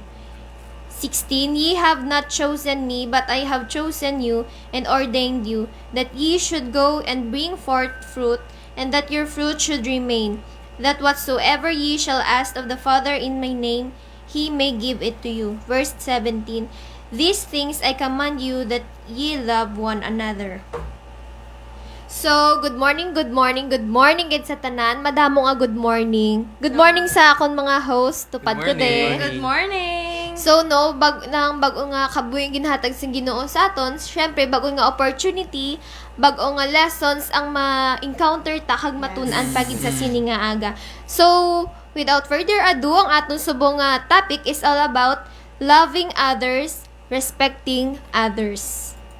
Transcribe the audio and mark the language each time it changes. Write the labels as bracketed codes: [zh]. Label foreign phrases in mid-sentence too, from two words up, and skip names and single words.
[en] 16, Ye have not chosen me, but I have chosen you, and ordained you, that ye should go and bring forth fruit, and that your fruit should remain, that whatsoever ye shall ask of the Father in my name, he may give it to you. Verse 17, These things I command you, that ye love one another. [hil] So, [en] good morning [hil] gid sa tanan. Madamo nga [en] good morning. Good morning [hil] sa akon mga host, tupad ko [en] Good morning. [hil] din. [en] Good morning! [hil] So, no, bago nga kabuhing ginhatag sa Ginoo sa aton, syempre, bago nga opportunity, bago nga lessons ang ma-encounter ta kag matun-an pagid sa sini nga aga. [en] So, without further ado, [hil] ang aton subong nga topic is [en] all about loving others, respecting others.